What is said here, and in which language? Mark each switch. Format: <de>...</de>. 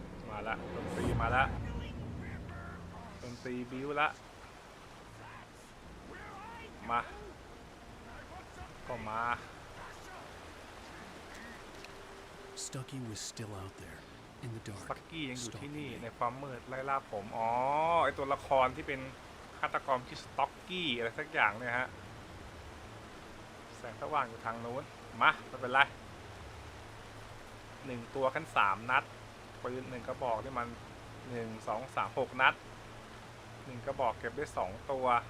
<th>มาละดนตรีมาละดนตรีบิ้วละมาก็มา</th> <en>Stucky was still out there in the dark.</en> <th>สกี้ยังอยู่ที่นี่ในความมืดไล่ล่าผมอ๋อไอตัวละครที่เป็นฆาตกรที่สต็อกกี้อะไรสักอย่างเนี่ยฮะแสงสว่างอยู่ทางโน้นมาไม่เป็นไร1ตัวขั้น3นัดปืน1กระบอกที่มัน1 2 3 6นัด1กระบอกเก็บได้2ตัว</th>